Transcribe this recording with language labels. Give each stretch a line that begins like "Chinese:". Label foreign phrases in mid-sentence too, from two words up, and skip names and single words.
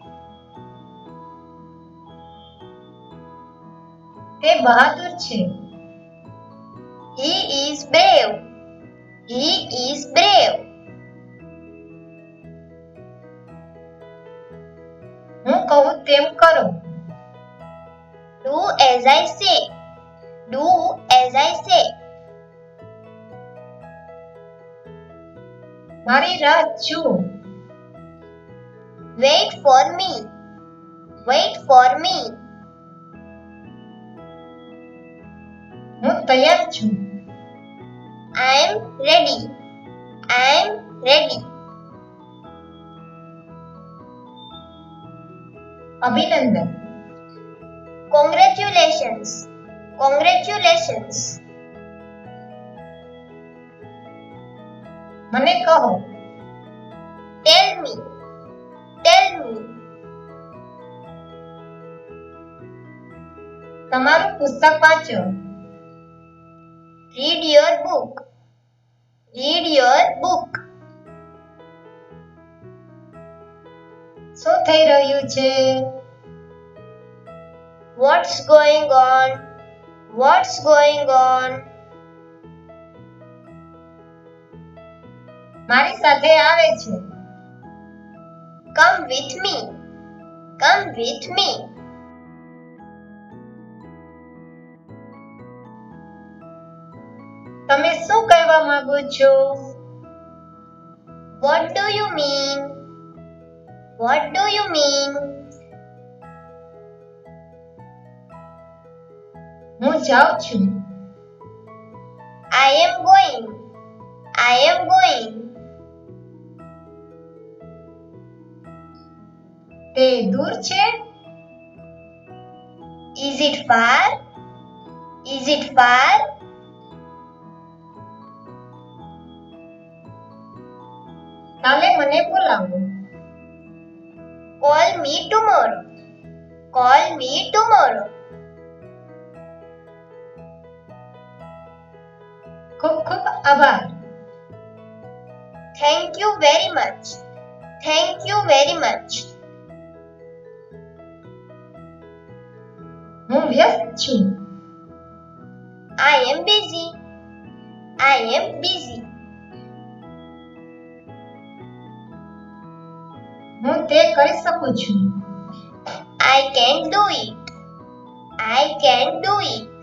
Gujarati: તે બહાદુર છે.
English: He is brave. He is brave.
Gujarati: હું કહું તેમ કરો.
English: Do as I say. Do as I say.
Gujarati: મારી રાહ જુઓ.
English: Wait for me. Wait for me.
Gujarati: હું તૈયાર છું.
English: I am ready. I am ready.
Gujarati: અભિનંદન.
English: Congratulations. Congratulations.
Gujarati: મને કહો.
English: Tell me. Tell me.
Gujarati: તમારું પુસ્તક વાંચો.
English: Read your book. Read your book.
Gujarati: શું થઈ રહ્યું છે?
English: What's going on? What's going on?
Gujarati: મારી સાથે આવે છે.
English: Come with me. Come with me.
Gujarati: તમે શું કહેવા માંગો છો?
English: What do you mean? What do you mean?
Gujarati: હું જાઉં છું.
English: I am going. I am going.
Gujarati: તે દૂર છે?
English: Is it far? Is it far?
Gujarati: કાલે મને બોલાવો.
English: Call me tomorrow. Call me tomorrow.
Gujarati: ખૂબ ખૂબ આભાર.
English: Thank you very much. Thank you very much.
Gujarati: હું વ્યસ્ત છું.
English: I am busy. I am busy.
Gujarati: હું તે કરી શકું છું.
English: I can do it. I can do it.